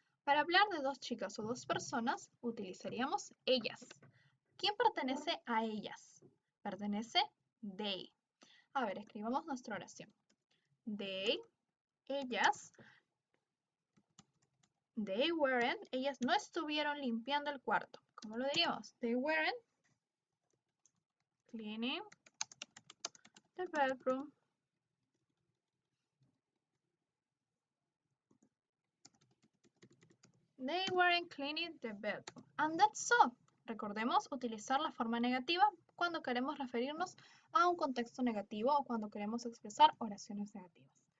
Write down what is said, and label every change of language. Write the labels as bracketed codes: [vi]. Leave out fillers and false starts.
[es] Para hablar de dos chicas o dos personas, utilizaríamos ellas. ¿Quién pertenece a ellas? Pertenece they. A ver, escribamos nuestra oración. They, ellas, ellas no estuvieron limpiando el cuarto. ¿Cómo lo diríamos? [en] They weren't cleaning the bedroom. They weren't cleaning the bedroom. And that's all. [es] Recordemos utilizar la forma negativa cuando queremos referirnos a un contexto negativo o cuando queremos expresar oraciones negativas.